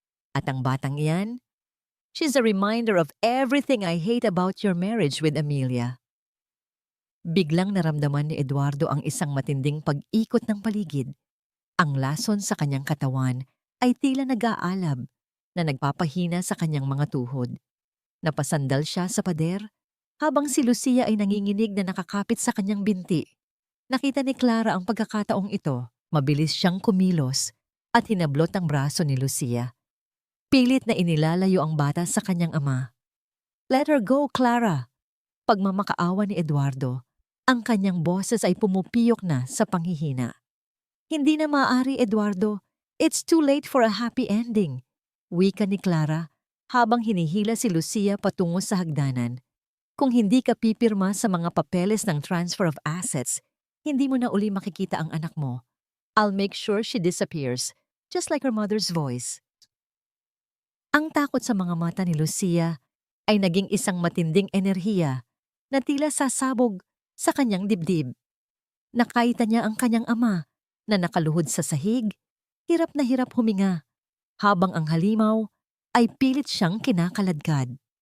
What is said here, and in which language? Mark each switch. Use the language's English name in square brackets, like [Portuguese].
[Filipino] At ang batang iyan, [English] she's a reminder of everything I hate about your marriage with Amelia." [Filipino] Biglang naramdaman ni Eduardo ang isang matinding pag-ikot ng paligid. Ang lason sa kanyang katawan ay tila nag-aalab na nagpapahina sa kanyang mga tuhod. Napasandal siya sa pader habang si Lucia ay nanginginig na nakakapit sa kanyang binti. Nakita ni Clara ang pagkakataong ito. Mabilis siyang kumilos at hinablot ang braso ni Lucia. Pilit na inilalayo ang bata sa kanyang ama. [English] "Let her go, [Filipino] Clara." Pagmamakaawa ni Eduardo, ang kanyang boses ay pumupiyok na sa panghihina. "Hindi na maaari, Eduardo. [English] It's too late for a happy ending," [Filipino] wika ni Clara habang hinihila si Lucia patungo sa hagdanan. "Kung hindi ka pipirma sa mga papeles ng transfer of assets, hindi mo na uli makikita ang anak mo. [English] I'll make sure she disappears, just like her mother's voice." [Filipino] Ang takot sa mga mata ni Lucia ay naging isang matinding enerhiya na tila sasabog sa kanyang dibdib. Nakita niya ang kanyang ama na nakaluhod sa sahig, hirap na hirap huminga, habang ang halimaw ay pilit siyang kinakaladkad.